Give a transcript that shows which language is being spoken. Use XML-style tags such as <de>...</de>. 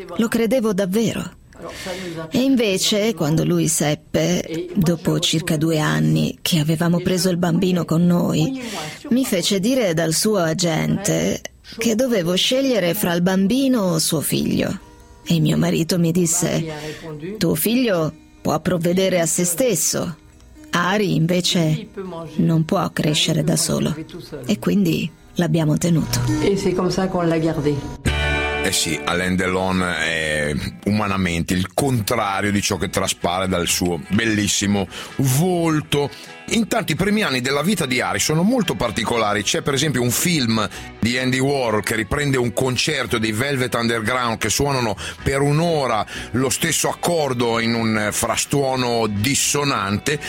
<it>Lo credevo davvero. E invece, quando lui seppe, dopo circa 2 anni che avevamo preso il bambino con noi, mi fece dire dal suo agente che dovevo scegliere fra il bambino o suo figlio. E mio marito mi disse: tuo figlio può provvedere a se stesso. Ari invece non può crescere da solo. E quindi l'abbiamo tenuto.</it> <fr>E c'è come ça qu'on l'a gardé.</fr> <it>Eh sì, Alain Delon è umanamente il contrario di ciò che traspare dal suo bellissimo volto. Intanto i primi anni della vita di Ari sono molto particolari. C'è per esempio un film di Andy Warhol che riprende un concerto dei Velvet Underground che suonano per un'ora lo stesso accordo in un frastuono dissonante.</it>